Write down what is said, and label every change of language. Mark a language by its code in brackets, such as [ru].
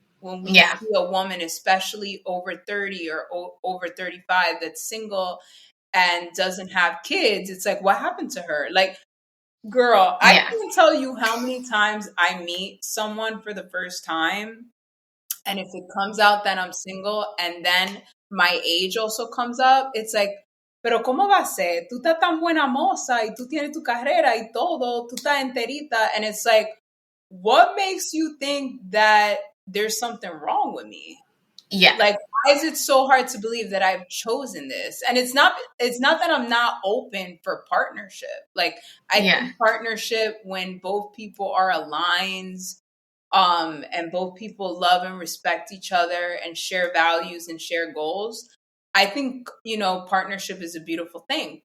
[en] When we see a woman, especially over 30 or over 35, that's single and doesn't have kids, it's like, what happened to her? Like, girl, I can't tell you how many times I meet someone for the first time, and if it comes out that I'm single and then my age also comes up, it's like, [es] pero ¿cómo va a ser? Tú estás tan buena moza y tú tienes tu carrera y todo, tú estás enterita. [en] And it's like, what makes you think that there's something wrong with me? Yeah. Like, why is it so hard to believe that I've chosen this? And it's not that I'm not open for partnership. Like, I think partnership, when both people are aligned, and both people love and respect each other and share values and share goals, I think, you know, partnership is a beautiful thing.